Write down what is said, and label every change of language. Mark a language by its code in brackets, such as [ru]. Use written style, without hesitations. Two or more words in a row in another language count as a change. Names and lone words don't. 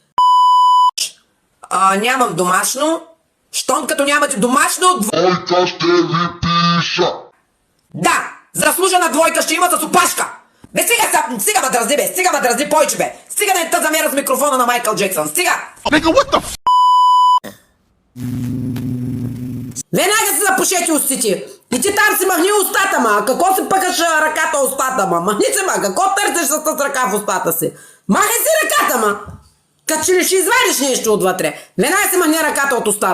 [bg] Нямам домашно. Щом като нямате домашно... Двойка ще ви пиша. Да! Заслужена двойка ще има с опашка! Бе, стига ма дразни, бе! Стига ма дразни повече, бе! Стига да не те замера с микрофона на Майкъл Джексън! Стига! [en] Nigga, what the f***? [bg] Веднага си запушете устите! И ти там си махни устата, ма! Какво си пъкаш ръката устата, ма? Махни се, ма! Какво търсиш с ръка в устата си? Махай си ръката, ма! Като че ли ще извадиш нещо отвътре? Веднага си махни ръката от устата!